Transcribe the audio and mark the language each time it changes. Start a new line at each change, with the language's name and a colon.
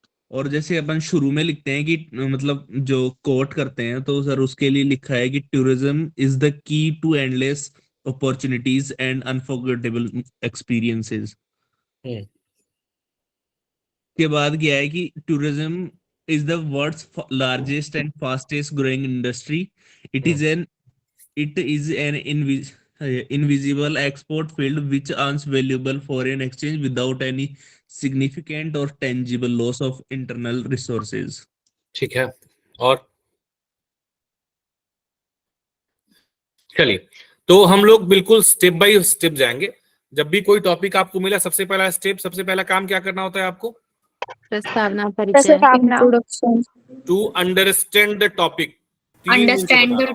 Hindi: और जैसे अपन शुरू में लिखते हैं कि मतलब जो कोट करते हैं, तो सर उसके लिए लिखा है कि
English: Tourism is the key to endless opportunities and unforgettable experiences.
Hindi: के बाद क्या है कि
English: Tourism is the world's largest and fastest growing industry. It is an it is an invisible export field which earns valuable foreign exchange without any significant or tangible loss of internal resources.
Hindi: ठीक है। और चलिए, तो हम लोग बिल्कुल step by step जाएंगे। जब भी कोई टॉपिक आपको मिला, सबसे पहला स्टेप, सबसे पहला काम क्या करना होता है आपको? प्रस्तावना, परिचय,
English: Introduction, to understand the topic.
Hindi: 3 दिन से बता रहा हूं,